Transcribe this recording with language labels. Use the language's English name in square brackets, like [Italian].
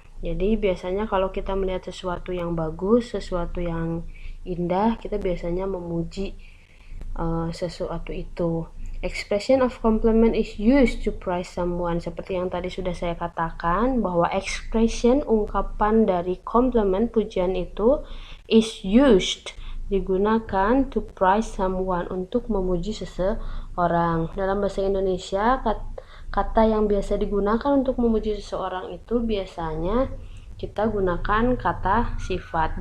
[Indonesian] Jadi biasanya kalau kita melihat sesuatu yang bagus, sesuatu yang indah, kita biasanya memuji sesuatu itu. [English] Expression of compliment is used to praise someone. [Indonesian] Seperti yang tadi sudah saya katakan, bahwa expression, ungkapan dari compliment, pujian itu [English] is used, [Indonesian] digunakan [English] to praise someone, [Indonesian] untuk memuji seseorang. Dalam bahasa Indonesia, kata yang biasa digunakan untuk memuji seseorang itu biasanya kita gunakan kata sifat.